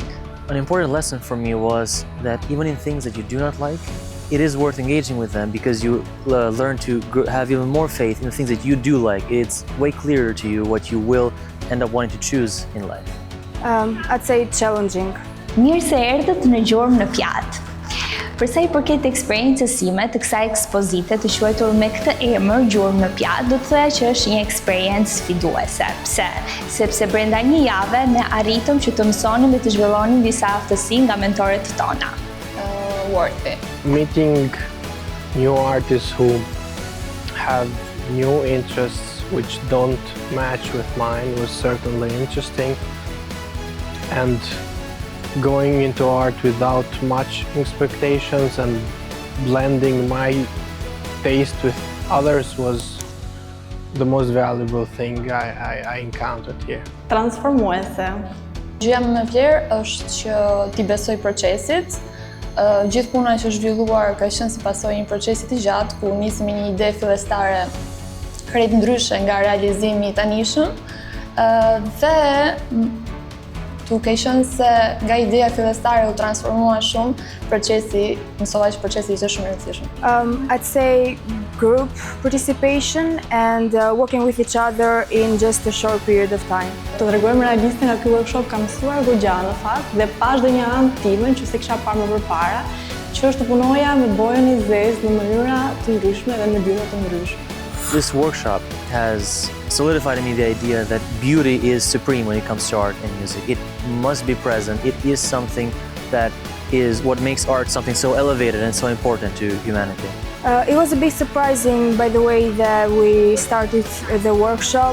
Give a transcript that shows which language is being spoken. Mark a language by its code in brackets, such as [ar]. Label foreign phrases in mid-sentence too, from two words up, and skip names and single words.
[en] An important lesson for me was that even in things that you do not like, it is worth engaging with them because you learn to have even more faith in the things that you do like. It's way clearer to you what you will end up wanting to choose in life. I'd say challenging. [sq] Mirë se erdhët në Gjurmë në Pjatë. Për sa i përket eksperiencës sime të kësaj ekspozite të quajtur me këtë emër Gjurmë në Pjatë, do të thoya që është një eksperiencë sfiduese. Pse? Sepse brenda një jave ne arritëm që të mësonim dhe të zhvillonim disa aftësi nga mentorët tona. [en] Worth it. Meeting new artists who have new interests which don't match with mine was certainly interesting, and going into art without much expectations and blending my taste with others was the most valuable thing I encountered here. [sq] Transformuese. Gjëja më e vlerë është që ti besoj procesit. Gjithë puna që është zhvilluar ka qenë si pasojë një procesi të gjatë ku nisëm një ide fillestare krejt ndryshe nga realizimi i tanishëm dhe duke qenë se nga ideja fillestare u transformua shumë, mësova që procesi ishte shumë i rëndësishëm. [en] I'd say group participation and working with each other in just a short period of time. [sq] Të tregojmë realistin nga ky workshop kam mësuar goxha në fakt dhe pash dhe një anë timen që se kisha parë më përpara, që është të punoja me bojën i zezë në mënyra të ndryshme dhe në dyne të ndryshme. [en] This workshop has solidified in me the idea that beauty is supreme when it comes to art and music. It must be present. It is something that is what makes art something so elevated and so important to humanity. It was a bit surprising by the way that we started the workshop.